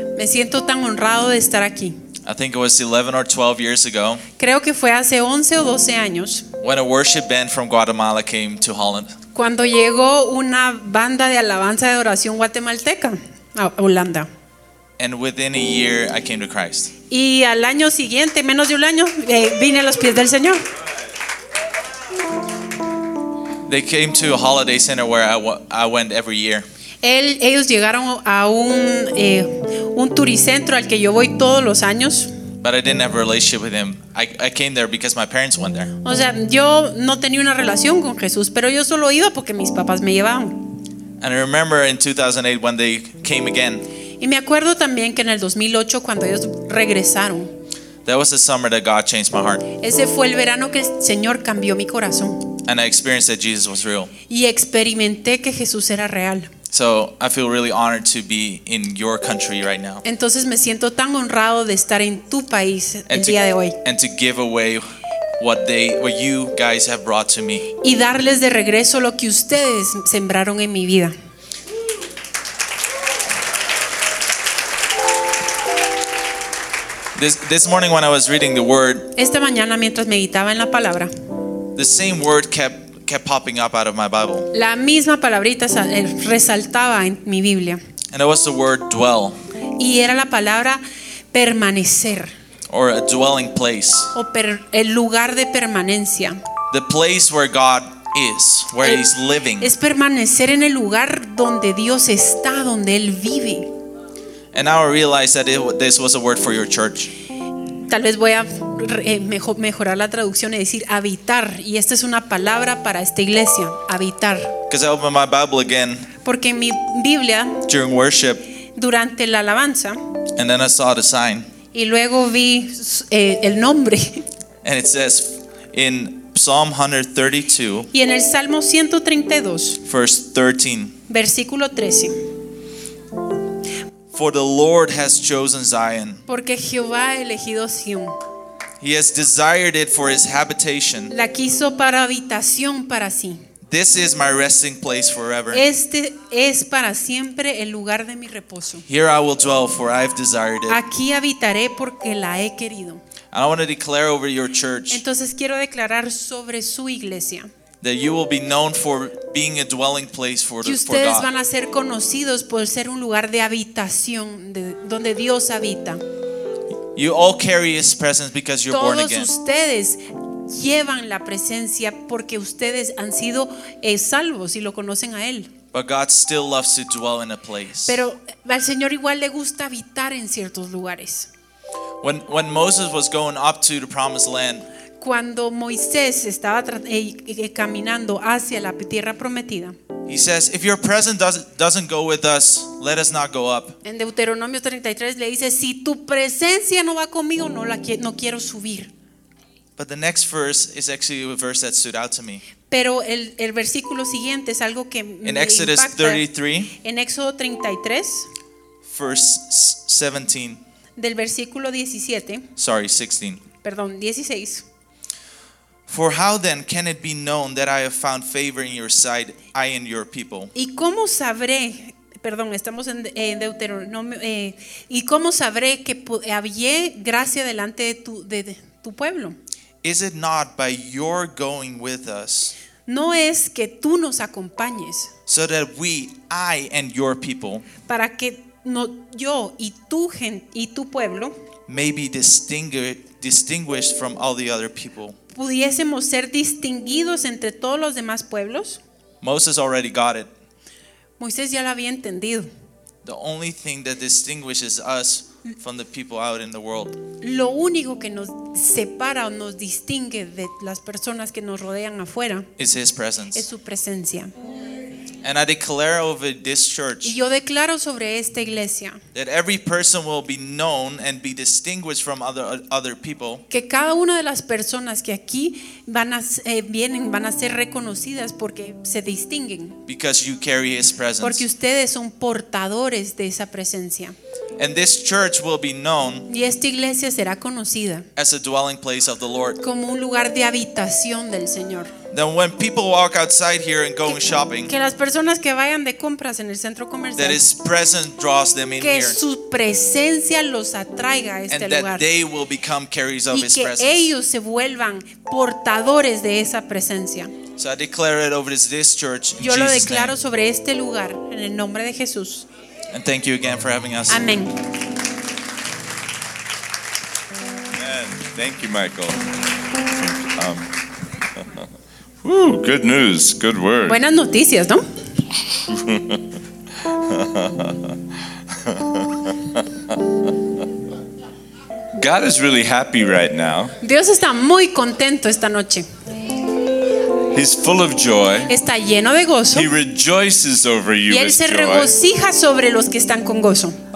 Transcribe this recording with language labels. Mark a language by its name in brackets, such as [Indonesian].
[Spanish] Me siento tan honrado de estar aquí. [English] I think it was 11 or 12 years ago. [Spanish] Creo que fue hace 11 o 12 años. [English] When a worship band from Guatemala came to Holland. [Spanish] Cuando llegó una banda de alabanza de adoración guatemalteca a Holanda. [English] And within a year, I came to Christ. [Spanish] Y al año siguiente, menos de un año, vine a los pies del Señor. [English] They came to a holiday center where I went every year. [Spanish] Ellos llegaron a un turicentro al que yo voy todos los años. [English] But I didn't have a relationship with him. I came there because my parents went there. [Spanish] O sea, yo no tenía una relación con Jesús, pero yo solo iba porque mis papás me llevaban. [English] And I remember in 2008 when they came again. [Spanish] Y me acuerdo también que en el 2008 cuando ellos regresaron. [English] That was the summer that God changed my heart. [Spanish] Ese fue el verano que el Señor cambió mi corazón. [English] And I experienced that Jesus was real. [Spanish] Y experimenté que Jesús era real. [English] So I feel really honored to be in your country right now. [Spanish] Entonces me siento tan honrado de estar en tu país el día de hoy. [English] And to give away what you guys have brought to me. [Spanish] Y darles de regreso lo que ustedes sembraron en mi vida. [English] This morning when I was reading the word. [Spanish] Esta mañana mientras meditaba en la palabra. [English] The same word kept popping up out of my Bible. [Spanish] La misma palabrita resaltaba en mi Biblia. [English] And it was the word dwell. [Spanish] Y era la palabra permanecer. [English] Or a dwelling place. [Spanish] O el lugar de permanencia. [English] The place where God is, where He's living. [Spanish] Es permanecer en el lugar donde Dios está, donde Él vive. [English] And now I realize that this was a word for your church. [Spanish] Tal vez voy a mejorar la traducción y decir habitar, y esta es una palabra para esta iglesia, habitar. [English] Because I opened my Bible again. [Spanish] Porque en mi Biblia. [English] During worship. [Spanish] Durante la alabanza. [English] And then I saw the sign. [Spanish] Y luego vi el nombre. [English] And it says in Psalm 132. [Spanish] Y en el Salmo 132. [English] Verse 13. [Spanish] Versículo 13. [English] For the Lord has chosen Zion. [Spanish] Porque Jehová ha elegido Sion. [English] He has desired it for his habitation. [Spanish] La quiso para habitación para sí. [English] This is my resting place forever. [Spanish] Este es para siempre el lugar de mi reposo. [English] Here I will dwell, for I have desired it. [Spanish] Aquí habitaré porque la he querido. [English] I want to declare over your church. [Spanish] Entonces quiero declarar sobre su iglesia. [English] That you will be known for being a dwelling place for God. [Spanish] Que ustedes van a ser conocidos por ser un lugar de habitación donde Dios habita. [English] You all carry His presence because you're born again. [Spanish] Todos ustedes llevan la presencia porque ustedes han sido salvos y lo conocen a Él. [English] But God still loves to dwell in a place. [Spanish] Pero al Señor igual le gusta habitar en ciertos lugares. [English] When Moses was going up to the promised land. [Spanish] Cuando Moisés estaba caminando hacia la tierra prometida. [English] He says, if your presence doesn't go with us, let us not go up. [Spanish] En Deuteronomio 33 le dice, si tu presencia no va conmigo, no quiero subir. [English] But the next verse is actually a verse that stood out to me. [Spanish] Pero el versículo siguiente es algo que [English] in [Spanish] me [English] Exodus [Spanish] impacta. [English] 33. [Spanish] En Éxodo 33. [English] Verse 17. [Spanish] Del versículo 17. [English] Sorry, 16. [Spanish] Perdón, 16. [English] For how then can it be known that I have found favor in your sight, I and your people? [Spanish] ¿Y cómo sabré, perdón, estamos en Deuteronomio, y cómo sabré que hallé gracia delante de tu pueblo? [English] Is it not by your going with us? [Spanish] No es que tú nos acompañes. [English] So that we, I and your people, [Spanish] para que no, yo y tu gente y tu pueblo, [English] may be distinguished from all the other people. [Spanish] Pudiésemos ser distinguidos entre todos los demás pueblos. [English] Moses already got it. [Spanish] Moisés ya lo había entendido. [English] The only thing that distinguishes us from the people out in the world. [Spanish] Lo único que nos separa o nos distingue de las personas que nos rodean afuera [English] is his presence. [Spanish] Es su presencia. [English] And I declare over this church. [Spanish] Y yo declaro sobre esta iglesia. [English] That every person will be known and be distinguished from other people. [Spanish] Que cada una de las personas que aquí van a ser reconocidas porque se distinguen. [English] Because you carry His presence. [Spanish] Porque ustedes son portadores de esa presencia. [English] And this church will be known. [Spanish] Y esta iglesia será conocida. [English] As a dwelling place of the Lord. [Spanish] Como un lugar de habitación del Señor. [English] Then when people walk outside here and going shopping, [Spanish] que las personas que vayan de compras en el centro comercial, [English] that His presence draws them in [Spanish] que [English] here, [Spanish] su presencia los atraiga a este [English] and [Spanish] lugar, [English] that they will become carriers of [Spanish] y [English] His [Spanish] que [English] presence. [Spanish] Ellos se vuelvan portadores de esa presencia. [English] So I declare it over this church. [Spanish] Yo [English] in [Spanish] lo declaro [English] Jesus' [Spanish] sobre este lugar en el nombre de Jesús. [English] And thank you again for having us. Amen. Amen. Thank you, Michael. Woo, good news, good word. [Spanish] Buenas noticias, ¿no? [English] God is really happy right now. [Spanish] Dios está muy contento esta noche. [English] He's full of joy. [Spanish] Está lleno de gozo. [English] He rejoices over you. [Spanish] Y él se regocija sobre los que están con gozo.